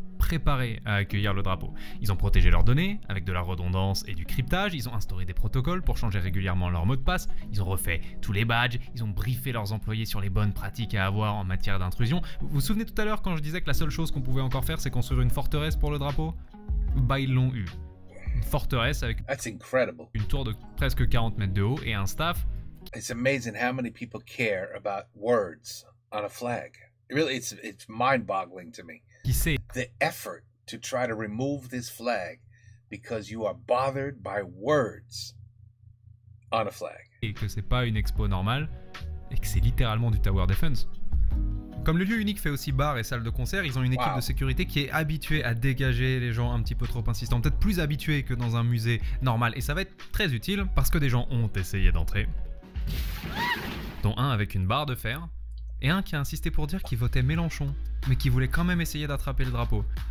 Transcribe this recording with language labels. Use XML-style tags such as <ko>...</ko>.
<fr>préparés à accueillir le drapeau. Ils ont protégé leurs données avec de la redondance et du cryptage, ils ont instauré des protocoles pour changer régulièrement leur mot de passe, ils ont refait tous les badges, ils ont briefé leurs employés sur les bonnes pratiques à avoir en matière d'intrusion. Vous vous souvenez tout à l'heure quand je disais que la seule chose qu'on pouvait encore faire c'est construire une forteresse pour le drapeau? Bah ils l'ont eu. Une forteresse avec une tour de presque 40 mètres de haut et un staff.</fr> <en>It's amazing how many people care about words on a flag. Really, it's mind-boggling to me.</en> <fr>Qui sait</fr> <en>the effort to try to remove this flag because you are bothered by words on a flag.</en> <fr>Et que c'est pas une expo normale et que c'est littéralement du tower defense. Comme le lieu unique fait aussi bar et salle de concert, ils ont une équipe de sécurité qui est habituée à dégager les gens un petit peu trop insistants, peut-être plus habitués que dans un musée normal. Et ça va être très utile parce que des gens ont essayé d'entrer, dont un avec une barre de fer, et un qui a insisté pour dire qu'il votait Mélenchon, mais qui voulait quand même essayer d'attraper le drapeau.</fr>